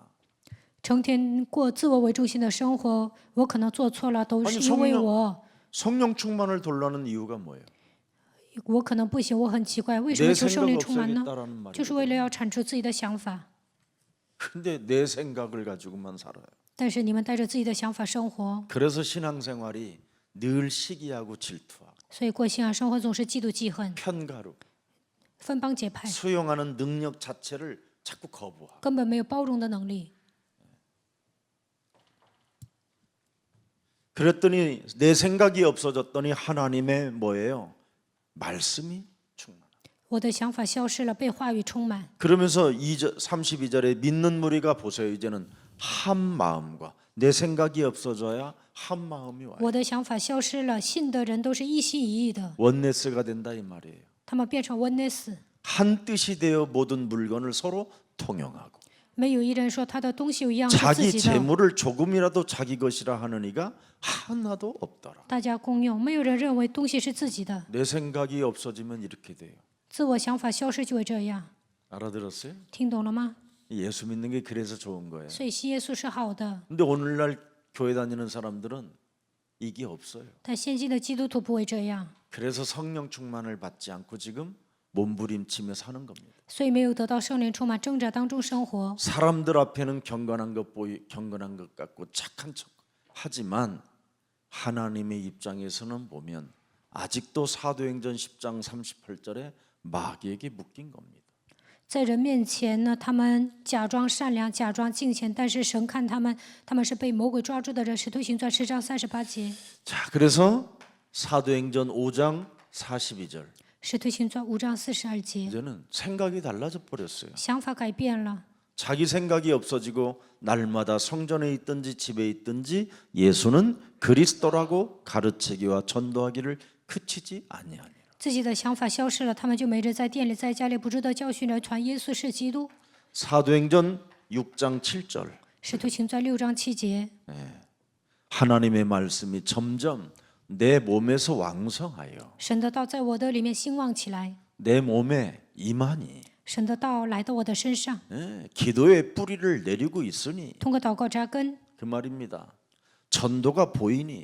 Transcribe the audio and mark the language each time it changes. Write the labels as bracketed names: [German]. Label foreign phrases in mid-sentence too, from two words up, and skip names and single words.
[Chinese] 成天过自我为中心的生活，我可能做错了，都 [Korean] 아니 [Chinese] 是因为我， [Korean] 성령 충만을 돌라는 이유가 뭐예요? [Chinese] 我可能不行，我很奇怪，为什 [Korean] 내 [Chinese] 么求圣 [Korean] 생각 [Chinese] 灵充满呢？ [Korean] 없애겠다라는 말이에요. [Chinese] 就是为了要铲除自己的想法。 [Korean] 근데 내 생각을 가지고만 살아요. [Chinese] 但是你们带着自己的想法生活， [Korean] 그래서 신앙생활이 늘 시기하고 질투하고 [Chinese] 所以过信仰生活总是嫉妒记恨、 [Korean] 편가루, [Chinese] 分帮结派， [Korean] 수용하는 능력 자체를 자꾸 거부하고 [Chinese] 根本没有包容的能力。 [Korean] 그랬더니 내 생각이 없어졌더니 하나님의 뭐예요? 말씀이 충만. [Chinese] 我的想法消失了，被话语充满。 [Korean] 그러면서 32절에 믿는 무리가 보세요. 이제는 한 마음과 내 생각이 없어져야 한 마음이 와요. [Chinese] 我的想法消失了，信的人都是一心一意的， [Korean] 원네스가 된다 이 말이에요. [Chinese] 他们变成 oneness， [Korean] 한 뜻이 되어 모든 물건을 서로 통용하고 [Chinese] 没有一人说他的东西有一样是自 [Korean] 자기 [Chinese] 己的， [Korean] 재물을 조금이라도 자기 것이라 하는 이가 하나도 없더라. [Chinese] 大家公用，没有人认为东西是自己的。 [Korean] 내 생각이 없어지면 이렇게 돼요. [Chinese] 自我想法消失就会这样， [Korean] 알아들었어요? [Chinese] 听懂了吗？ [Korean] 예수 믿는 게 그래서 좋은 거예요. [Chinese] 所以信耶稣是好的， [Korean] 근데 오늘날 교회 다니는 사람들은 이게 없어요. [Chinese] 但现今的基督徒不会这样， [Korean] 그래서 성령 충만을 받지 않고 지금 몸부림치며 사는 겁니다. [Chinese] 所以没有得到圣灵充满，挣扎当中生活。 [Korean] 사람들 앞에는 경건한 것 같고 착한 척 하지만 하나님의 입장에서는 보면 아직도 사도행전 10장 38절에 마귀에게 묶인 겁니다. [Chinese] 在人面前呢，他们假装善良，假装敬虔，但是神看他们，他们是被魔鬼抓住的人。使徒行传10章38节， [Korean] 자, 그래서 사도행전 5장 42절 [Chinese] 使徒行传5章42节， [Korean] 이제는 생각이 달라져 버렸어요. [Chinese] 想法改变了， [Korean] 자기 생각이 없어지고 날마다 성전에 있든지 집에 있든지 예수는 그리스도라고 가르치기와 전도하기를 그치지 아니하니라. [Chinese] 自己的想法消失了，他们就每日在店里、在家里不住的教训人，传耶稣是基督。 [Korean] 사도행전 6장 7절 [Chinese] 使徒行传6章7节， [Korean] 하나님의 말씀이 점점 내 몸에서 왕성하여 [Chinese] 神的道在我的里面兴旺起来， [Korean] 내 몸에 임하니 [Chinese] 神的道来到我的身上， [Korean] 기도의 뿌리를 내리고 있으니 [Chinese] 通过祷告扎根， [Korean] 그 말입니다. 전도가 보이니